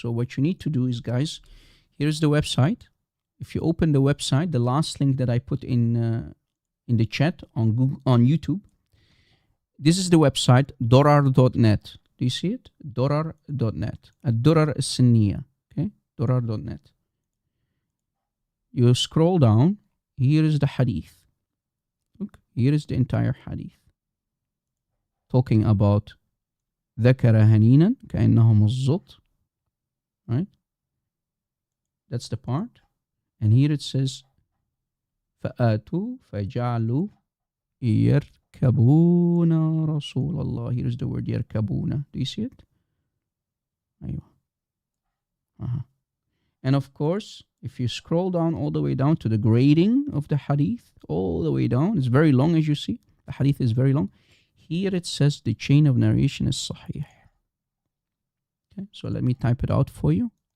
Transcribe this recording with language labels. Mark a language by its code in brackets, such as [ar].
[en] So what you need to do is, guys, here's the website. If you open the website, the last link that I put in the chat on Google, on YouTube, this is the website, dorar.net. Do you see it? Dorar.net. Ad-Durar As-Sunniya. Okay? Dorar.net. You scroll down. Here is the hadith. Look, here is the entire hadith. Talking about [ar] ذكر هنينا كأنهم الزط. [en] Right? That's the part. And here it says [ar] فآتوا فجعلوا يركبون رسول الله. [en] Here is the word يركبون. Do you see it? أيوة. And of course, if you scroll down all the way down to the grading of the hadith, all the way down, it's very long as you see. The hadith is very long. Here it says the chain of narration is sahih. Okay, so let me type it out for you.